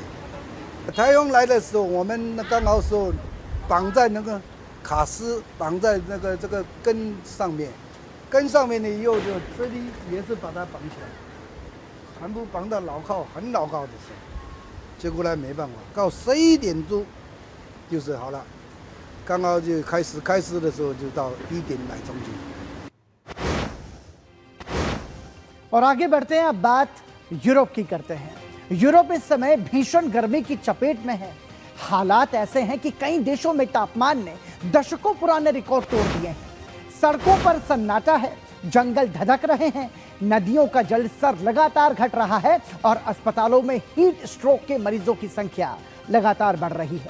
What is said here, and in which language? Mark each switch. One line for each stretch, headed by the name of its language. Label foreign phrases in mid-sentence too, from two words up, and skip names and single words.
Chinese: 台风来的时候，我们刚好是绑在那个卡丝，绑在那个这个根上面，根上面呢以后就这里也是把它绑起来。全部绑到牢靠，很牢靠的时候，结果呢没办法，到11点钟就是好了，刚好就开始的时候就到1点来钟就。
Hindi: और आगे बढ़ते हैं, अब बात यूरोप की करते हैं। यूरोप इस समय भीषण गर्मी की चपेट में है। हालात ऐसे हैं कि कई देशों में तापमान ने दशकों पुराने रिकॉर्ड तोड़ दिए हैं। सड़कों पर सन्नाटा है, जंगल धधक रहे हैं, नदियों का जलस्तर लगातार घट रहा है और अस्पतालों में
English: heat stroke
Hindi: के मरीजों की संख्या लगातार बढ़ रही है।